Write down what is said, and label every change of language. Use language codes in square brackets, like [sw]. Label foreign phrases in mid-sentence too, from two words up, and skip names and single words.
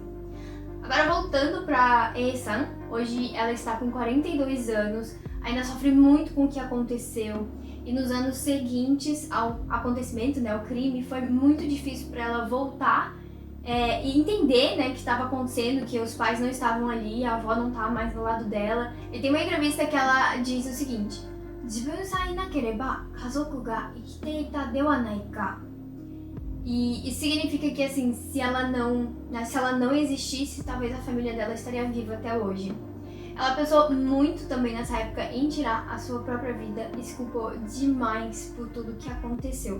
[pt] Agora voltando para Esan, hoje ela está com 42 anos, ainda sofre muito com o que aconteceu, e nos anos seguintes ao acontecimento, o crime, foi muito difícil para ela voltar e entender, que estava acontecendo, que os pais não estavam ali, a avó não estava mais do lado dela. E tem uma entrevista que ela diz o seguinte: [ja] "自分さえいなければ家族が生きていたではないか?" [pt] E isso significa que, assim, se ela não existisse, talvez a família dela estaria viva até hoje. Ela pensou muito também nessa época em tirar a sua própria vida e se culpou demais por tudo que aconteceu.